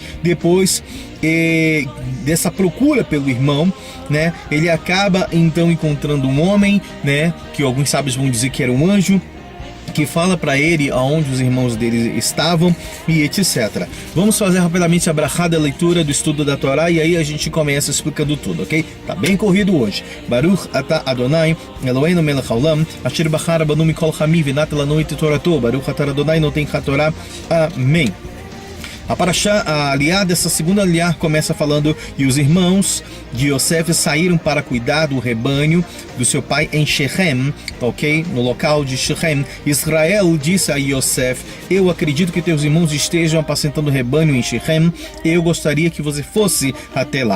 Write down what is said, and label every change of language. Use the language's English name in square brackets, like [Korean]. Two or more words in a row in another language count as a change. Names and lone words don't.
[Portuguese] Depois dessa procura pelo irmão, né, ele acaba então encontrando um homem, né, que alguns sábios vão dizer que era um anjo, que fala para ele aonde os irmãos dele estavam e etc. Vamos fazer rapidamente a brachá da leitura do estudo da Torá e aí a gente começa explicando tudo, ok? Tá bem corrido hoje. [Hebrew] ברוך אתה אדוני אלוהינו מלך העולם אשר בחר בנו מכל העמים ונתן לנו את תורתו ברוך אתה אדוני נותן התורה. [Portuguese] Amém. A Parashá, a aliá dessa segunda aliá, começa falando: e os irmãos de Yosef saíram para cuidar do rebanho do seu pai em Shechem, ok? No local de Shechem. Israel disse a Yosef: eu acredito que teus irmãos estejam apacentando o rebanho em Shechem, eu gostaria que você fosse até lá.